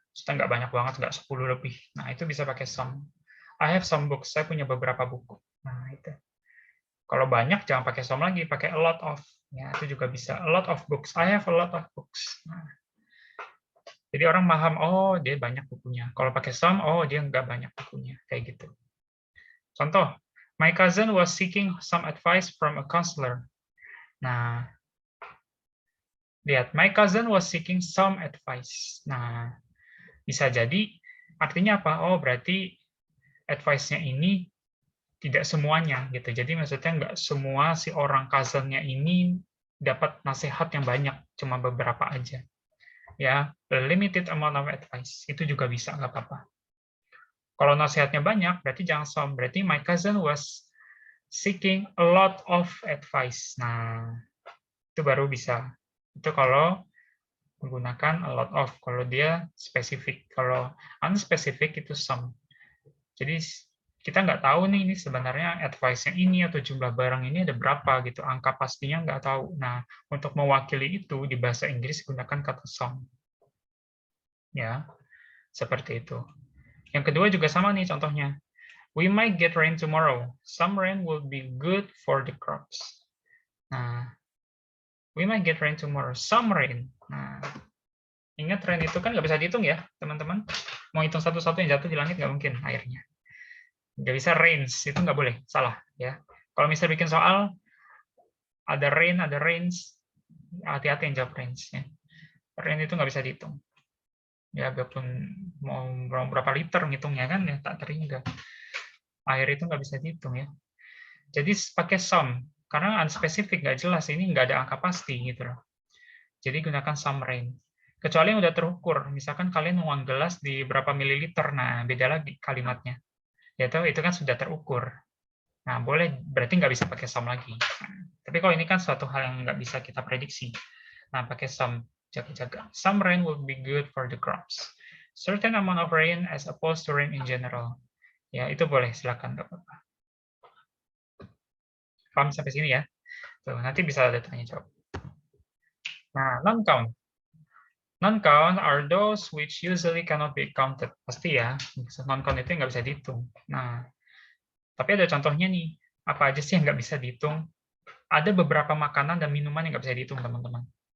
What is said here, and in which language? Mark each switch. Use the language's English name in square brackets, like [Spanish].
[Indonesian] Sudah nggak banyak banget, nggak 10 lebih. Nah, itu bisa pakai sum. [English] I have some books, [Indonesian] saya punya beberapa buku. Nah, itu. Kalau banyak, jangan pakai sum lagi, pakai a lot of. Ya, itu juga bisa. [English] A lot of books. I have a lot of books. [Indonesian] Nah, jadi orang paham, oh dia banyak bukunya. Kalau pakai some, oh dia nggak banyak bukunya. Kayak gitu. [English] Contoh, my cousin was seeking some advice from a counselor. [Indonesian] Nah, lihat, [English] my cousin was seeking some advice. [Indonesian] Nah, bisa jadi artinya apa? Oh, berarti advice-nya ini tidak semuanya gitu. Jadi maksudnya nggak semua si orang cousin-nya ini dapat nasihat yang banyak, cuma beberapa aja. [English] Ya, a limited amount of advice. [Indonesian] Itu juga bisa, nggak apa-apa. Kalau nasihatnya banyak, berarti jangan some. Berarti [English] my cousin was seeking a lot of advice. [Indonesian] Nah, itu baru bisa. Itu kalau menggunakan a lot of. Kalau dia spesifik. Kalau unspecific itu some. Jadi kita nggak tahu nih ini sebenarnya advice-nya ini atau jumlah barang ini ada berapa gitu. Angka pastinya nggak tahu. Nah, untuk mewakili itu di bahasa Inggris gunakan kata some. Ya, seperti itu. Yang kedua juga sama nih contohnya. [English] We might get rain tomorrow. Some rain will be good for the crops. Nah, we might get rain tomorrow. Some rain. [Indonesian] Nah, ingat rain itu kan nggak bisa dihitung ya, teman-teman. Mau hitung satu-satu yang jatuh di langit nggak mungkin airnya. Nggak bisa rains, itu nggak boleh, salah ya. Kalau misalnya bikin soal, ada rain, ada rains, hati-hati yang jawab rains. Ya. Rain itu nggak bisa dihitung. Ya, biarpun mau berapa liter ngitungnya kan, ya tak terhingga. Air itu nggak bisa dihitung ya. Jadi pakai some. karena unspecific, nggak jelas, ini nggak ada angka pasti gitu loh. Jadi gunakan [English] some rain. [Indonesian] Kecuali yang udah terukur, misalkan kalian nuang gelas di berapa mililiter, nah beda lagi kalimatnya. Itu kan sudah terukur. Nah boleh, berarti nggak bisa pakai some lagi. Tapi kalau ini kan suatu hal yang nggak bisa kita prediksi. Nah pakai some, jaga-jaga. [English] Some rain will be good for the crops. Certain amount of rain as opposed to rain in general. [Indonesian] Ya itu boleh, silakan nggak apa-apa. Paham sampai sini ya? Tuh, nanti bisa ada tanya jawab. Nah, non-count. [English] Non-count are those which usually cannot be counted. [Indonesian] Pasti ya, non-count itu nggak bisa dihitung. Nah, tapi ada contohnya nih. Apa aja sih yang nggak bisa dihitung? Ada beberapa makanan dan minuman yang nggak bisa dihitung, teman-teman.